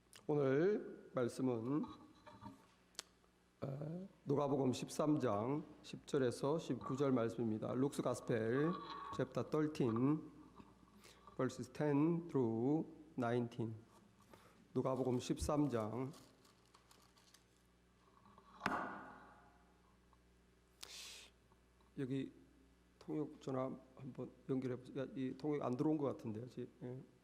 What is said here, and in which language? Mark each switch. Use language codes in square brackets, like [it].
[ko] 오늘 말씀은 누가복음 13장 10절에서 19절 말씀입니다. [en] 룩스 가스펠 chapter 13 verses 10 through 19. [ko] 누가복음 13장 여기 통역 전화 한번 연결해 보세요. 이 통역 안 들어온 것 같은데 아직. 예.